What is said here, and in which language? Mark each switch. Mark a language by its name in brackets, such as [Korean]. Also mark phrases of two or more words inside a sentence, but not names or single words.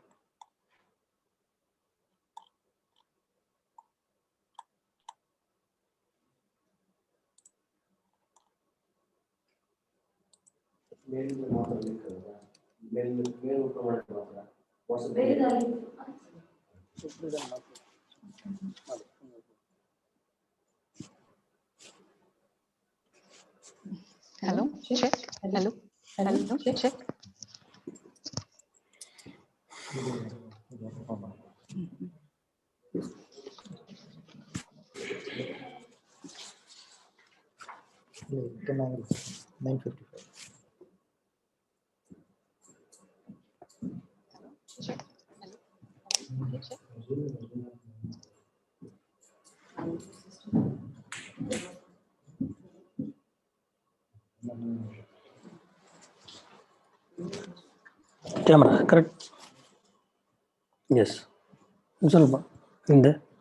[Kannada] ಮೇಲಿಂದ ಮಾತ್ರ ಲಿಂಕ್ ಅಲ್ವಾ? ಮೇಲ್ ಊಟ ಮಾಡಕ್ಕೆ ಮಾತ್ರ ಸುಪ್ರೀದನ್ ಮಾತ್ರ ಮಾಡಿ. [English] Hello, check. Hello, hello, check. [Kannada] ಚೆನ್ನಾಗಿಲ್ಲ. 9:55. [English] Check. Hello, check. camera correct. [Kannada] ಎಸ್ ಸ್ವಲ್ಪ ಹಿಂದೆ.